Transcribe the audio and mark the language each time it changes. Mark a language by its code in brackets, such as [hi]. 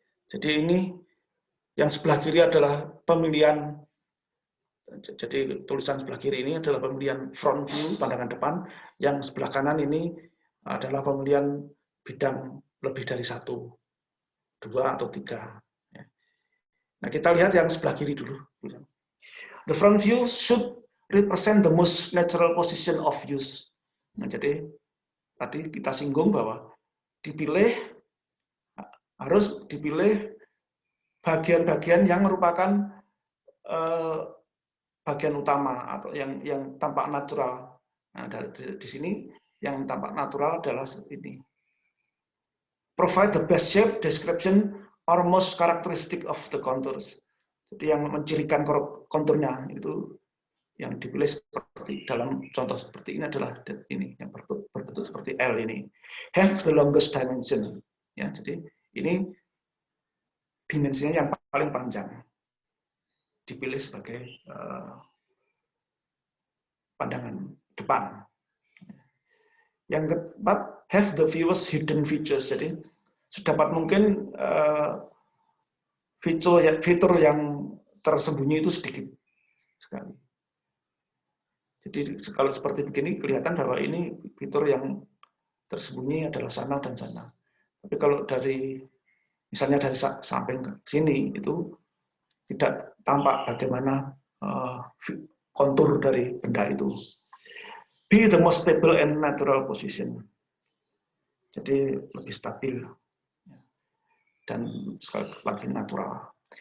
[id] Jadi ini yang sebelah kiri adalah pemilihan, jadi tulisan sebelah kiri ini adalah pemilihan front view, pandangan depan, yang sebelah kanan ini adalah pemilihan bidang lebih dari satu, dua atau tiga. Nah, kita lihat yang sebelah kiri dulu. [en] The front view should represent the most natural position of use. [id] Nah, jadi tadi kita singgung bahwa harus dipilih bagian-bagian yang merupakan bagian utama atau yang tampak natural. Nah, di sini yang tampak natural adalah ini. [en] Provide the best shape, description, or most characteristic of the contours. [id] Jadi yang mencirikan konturnya itu yang dipilih seperti dalam contoh seperti ini adalah ini yang berbentuk seperti L ini. [en] Have the longest dimension. [id] Ya, jadi ini dimensinya yang paling panjang. Dipilih sebagai pandangan depan. Yang keempat, [en] have the fewest hidden features. [id] Jadi sedapat mungkin fitur yang tersembunyi itu sedikit sekali. Jadi kalau seperti begini kelihatan bahwa ini fitur yang tersembunyi adalah sana dan sana. Tapi kalau misalnya dari samping ke sini itu tidak tampak bagaimana kontur dari benda itu. [en] Be the most stable and natural position. [id] Jadi lebih stabil dan sekali lagi natural.